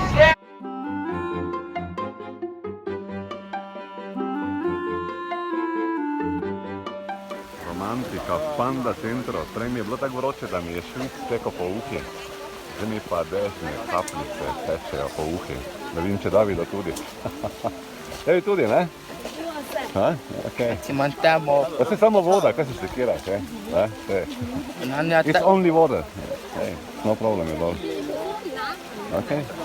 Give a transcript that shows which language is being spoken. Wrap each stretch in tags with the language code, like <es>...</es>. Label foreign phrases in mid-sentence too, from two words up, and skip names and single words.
<sl>Romantika v panda centru. Prej mi je bilo tako vroče, da mi je švit stekel po uhi. Zdaj mi pa dežne kapljice tečejo po uhi. Da vidim, če Davida tudi. Tebi tudi, ne? Ha? Okay.</sl> <it>Si mangiamo.</it> <sl>Pa se samo voda, kaj se sekiraš,</sl> <en>It's only water. Hey, no problem at all. Okay.</en>